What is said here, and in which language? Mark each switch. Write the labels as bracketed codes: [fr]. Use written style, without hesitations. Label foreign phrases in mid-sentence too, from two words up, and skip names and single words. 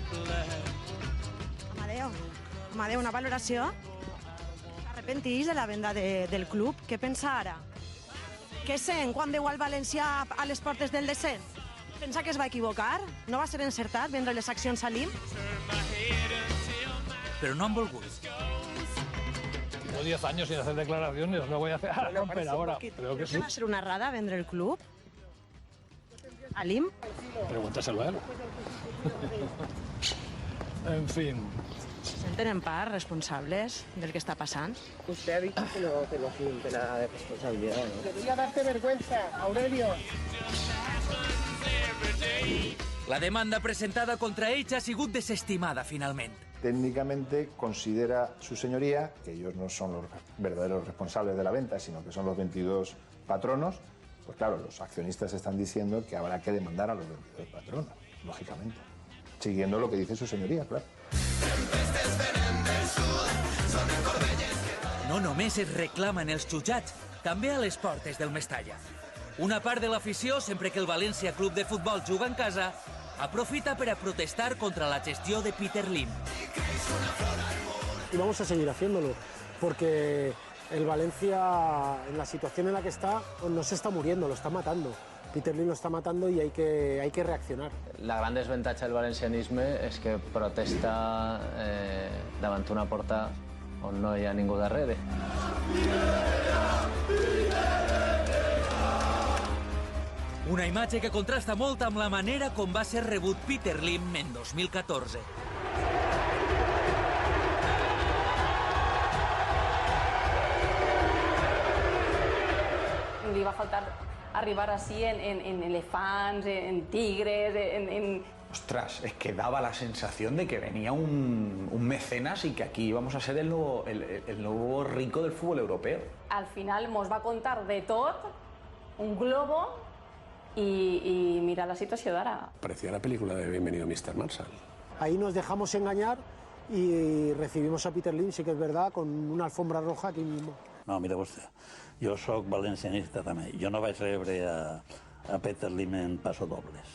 [ca] Amadeo, una valoració? Arrepentís de la venda del club? Què pensa ara? Què sent quan veu al València a les portes del descens? Pensa que es va equivocar? No va ser encertat vendre les accions a l'IM? Però no han volgut. [es] Llevo 10 años sin hacer declaraciones, no voy a hacer romper ahora. Creo que sí. ¿Va a ser una errada vender el club? [ca] ¿A l'IM? [es] Pregúntaselo a él. En fin. ¿Se sienten [ca] en part [es] responsables del que está pasando? Usted ha dicho que no siente nada de responsabilidad, ¿no? Debería darte vergüenza, Aurelio. [ca] La demanda presentada contra ells ha sigut desestimada finalment. [es] Técnicamente considera su señoría que ellos no son los verdaderos responsables de la venta, sino que son los 22 patronos. Pues claro, los accionistas están diciendo que habrá que demandar a los 22 patronos, lógicamente. Siguiendo lo que dice su señoría, claro. [ca] No només es reclamen els jutjats, també a les portes del Mestalla. Una part de l'afició, sempre que el València Club de Futbol juga en casa, aprofita per a protestar contra la gestió de Peter Lim. [es] Y vamos a seguir haciéndolo, porque el Valencia, en la situación en la que está, no se está muriendo, lo está matando. Peter Lim lo està matando i hay que reaccionar. [ca] La gran desavantatge del valencianisme és que protesta davant una porta on no hi ha ningú darrere. Una imatge que contrasta molt amb la manera com va ser rebut Peter Lim en 2014. Li va faltar arribar así en elefants, en tigres, [es] Ostras, es que daba la sensación de que venía un mecenas y que aquí íbamos a ser el nuevo rico del fútbol europeo. [ca] Al final mos va contar de tot, un globo, y mira la situació d'ara. [es] Parecía la película de Bienvenido Mr. Marshall. Ahí nos dejamos engañar y recibimos a Peter Lim, sí que es verdad, con una alfombra roja aquí mismo. [ca] No, mira vostè, jo sóc valencianista també. Jo no vaig rebre a Peter Lim en pasodobles.